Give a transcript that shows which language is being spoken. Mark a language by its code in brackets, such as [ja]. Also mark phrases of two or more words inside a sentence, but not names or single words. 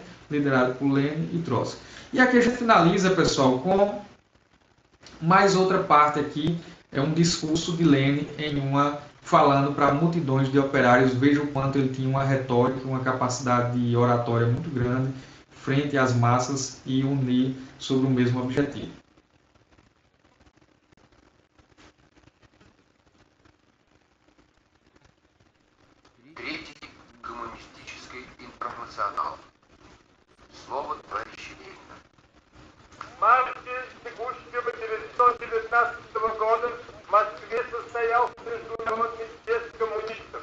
[pt] Liderado por Lenin e Trotsky. E aqui a gente finaliza, pessoal, com mais outra parte aqui, é um discurso de Lenin falando para multidões de operários. Veja o quanto ele tinha uma retórica, uma capacidade de oratória muito grande frente às massas e unir sobre o mesmo objetivo. [ru] Третий коммунистический интернационал. Слово товарища Ленина. В марте текущего 1919 года в Москве состоялся Международный съезд коммунистов.